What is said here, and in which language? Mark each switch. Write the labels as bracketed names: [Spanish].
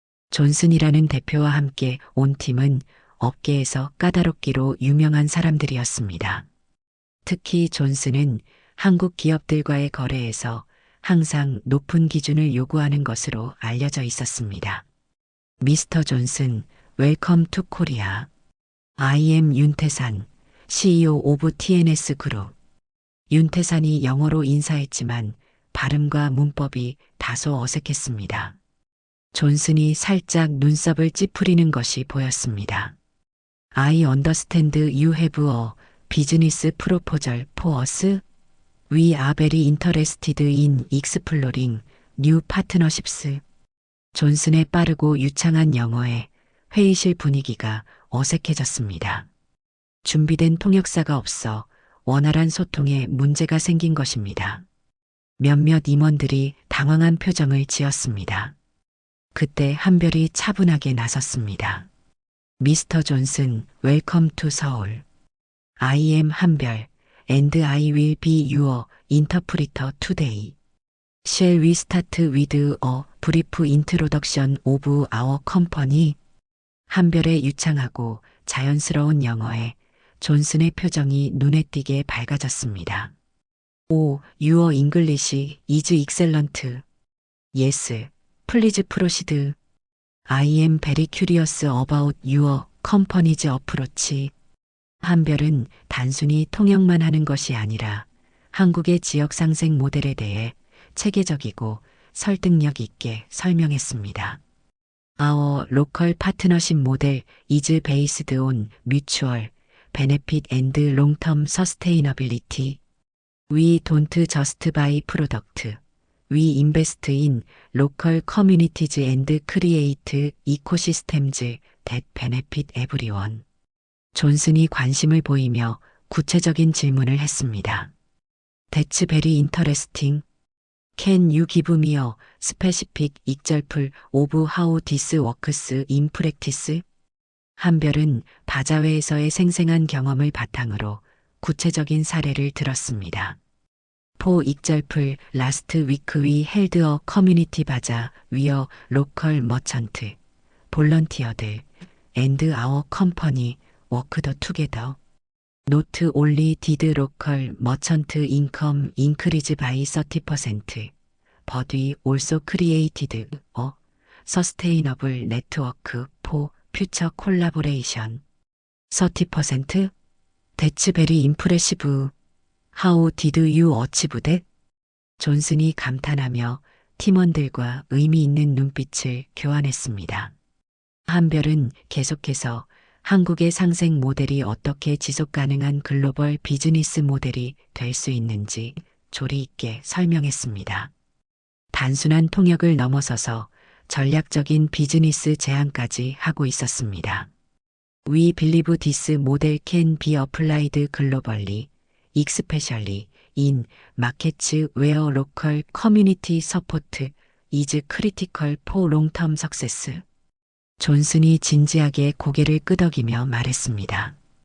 [Korean] 존슨이라는 대표와 함께 온 팀은 업계에서 까다롭기로 유명한 사람들이었습니다. 특히 존슨은 한국 기업들과의 거래에서 항상 높은 기준을 요구하는 것으로 알려져 있었습니다. [English] 미스터 존슨, 웰컴 투 코리아. I am 윤태산, CEO 오브 TNS 그룹. [Korean] 윤태산이 영어로 인사했지만 발음과 문법이 다소 어색했습니다. 존슨이 살짝 눈썹을 찌푸리는 것이 보였습니다. [English] I understand you have a business proposal for us. We are very interested in exploring new partnerships. [Korean] 존슨의 빠르고 유창한 영어에 회의실 분위기가 어색해졌습니다. 준비된 통역사가 없어 원활한 소통에 문제가 생긴 것입니다. 몇몇 임원들이 당황한 표정을 지었습니다. 그때 한별이 차분하게 나섰습니다. [English] 미스터 존슨, 웰컴 투 서울. I am 한별, and I will be your interpreter today. Shall we start with a brief introduction of our company? [Korean] 한별의 유창하고 자연스러운 영어에 존슨의 표정이 눈에 띄게 밝아졌습니다. [English] 오, 유어 잉글리시 이즈 익셀런트. 예스, 플리즈 프로시드. I am very curious about your company's approach. [Korean] 한별은 단순히 통역만 하는 것이 아니라 한국의 지역 상생 모델에 대해 체계적이고 설득력 있게 설명했습니다. [English] Our local partnership model is based on mutual benefit and long-term sustainability. We don't just buy product. We invest in local communities and create ecosystems that benefit everyone. [Korean] 존슨이 관심을 보이며 구체적인 질문을 했습니다. [English] That's very interesting. Can you give me a specific example of how this works in practice? [Korean] 한별은 바자회에서의 생생한 경험을 바탕으로 구체적인 사례를 들었습니다. [English] For example, last week we held a community bazaar where local merchants volunteered and our company worked together. Not only did local merchant income increase by 30%, but we also created a sustainable network for future collaboration. 30%? That's very impressive. How did you achieve that? [Korean] 존슨이 감탄하며 팀원들과 의미 있는 눈빛을 교환했습니다. 한별은 계속해서 한국의 상생 모델이 어떻게 지속 가능한 글로벌 비즈니스 모델이 될 수 있는지 조리 있게 설명했습니다. 단순한 통역을 넘어서서 전략적인 비즈니스 제안까지 하고 있었습니다. [English] We believe this model can be applied globally, especially in markets where local community support is critical for long-term success. [Korean] 존슨이 진지하게 고개를 끄덕이며 말했습니다.